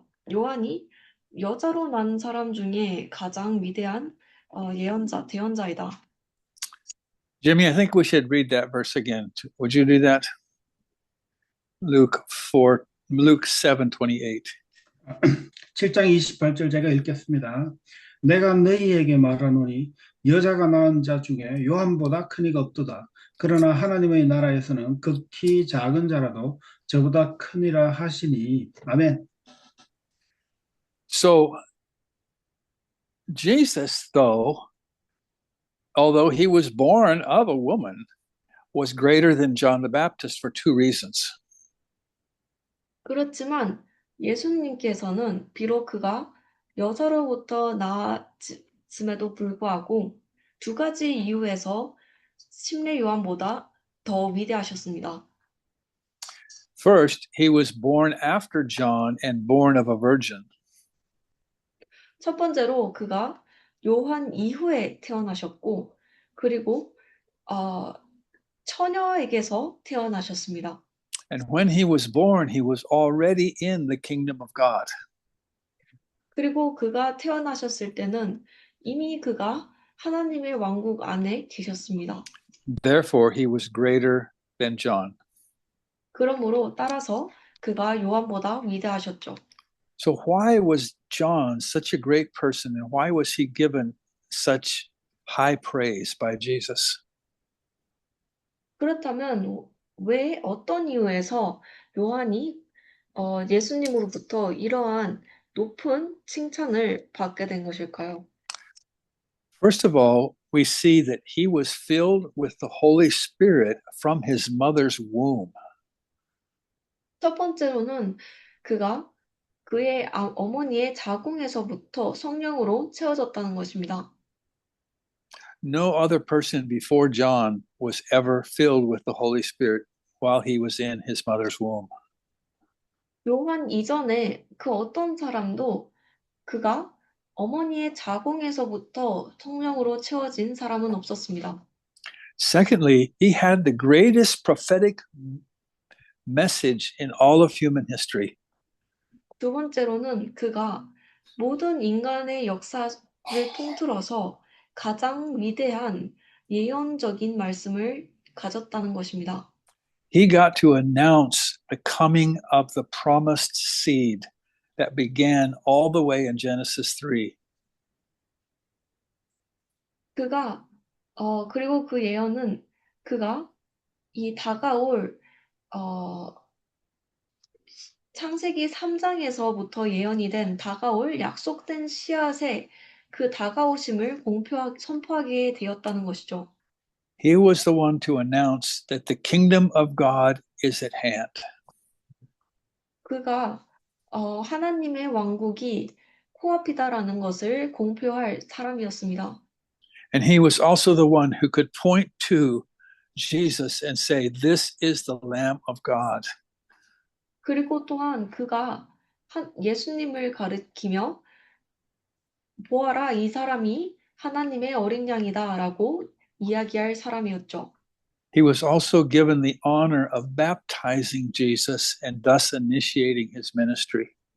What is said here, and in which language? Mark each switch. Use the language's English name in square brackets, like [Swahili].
[Korean] 요한이 여자로 난 사람 중에 가장 위대한 대언자이다. [English] Jimmy, I think we should read that verse again. Would you do that? Luke 7:28. [Korean] 7장 28절 제가 읽겠습니다. 내가 너희에게 말하노니 여자가 낳은 자 중에 요한보다 큰 이가 없도다. 그러나 하나님의 나라에서는 극히 작은 자라도 저보다 크니라 하시니. 아멘. [English] So Jesus, although he was born of a woman, was greater than John the Baptist for two reasons. [Korean] 그렇지만 예수님께서는 비록 그가 여자로부터 낳았음에도 불구하고 두 가지 이유에서 침례 요한보다 더 위대하셨습니다. [English] First, he was born after John and born of a virgin. [Korean] 첫 번째로 그가 요한 이후에 태어나셨고 그리고 처녀에게서 태어나셨습니다. [English] And when he was born, he was already in the kingdom of God. [Korean] 그리고 그가 태어나셨을 때는 이미 그가 하나님의 왕국 안에 계셨습니다. [English] Therefore, he was greater than John. [Korean] 그러므로 따라서 그가 요한보다 위대하셨죠. [English] So why was John such a great person, and why was he given such high praise by Jesus? [Korean] 그렇다면 왜 어떤 이유에서 요한이 예수님으로부터 이러한 높은 칭찬을 받게 된 것일까요? [English] First of all, we see that he was filled with the Holy Spirit from his mother's womb. [Korean] 첫 번째로는 그가 그의 어머니의 자궁에서부터 성령으로 채워졌다는 것입니다. [English] No other person before John was ever filled with the Holy Spirit while he was in his mother's womb. [Korean] 요한 이전에 그 어떤 사람도 그가 어머니의 자궁에서부터 성령으로 채워진 사람은 없었습니다. [English] Secondly, he had the greatest prophetic message in all of human history. [Korean] 두 번째로는 그가 모든 인간의 역사를 통틀어서 가장 위대한 예언적인 말씀을 가졌다는 것입니다. [English] He got to announce the coming of the promised seed that began all the way in Genesis 3. [Korean] 그리고 그 예언은 그가 이 다가올 창세기 3장에서부터 예언이 된 다가올 약속된 씨앗의 그 다가오심을 선포하게 되었다는 것이죠. [English] He was the one to announce that the kingdom of God is at hand. [Korean] 그가 하나님의 왕국이 코앞이다라는 것을 공표할 사람이었습니다. [English] And he was also the one who could point to Jesus and say, "This is the Lamb of God." [Korean] 그리고 또한 그가 예수님을 가리키며 보아라, 이 사람이 하나님의 어린 양이다라고 이야기할 사람이었죠. [English] He was also given the honor of baptizing Jesus and thus initiating his ministry.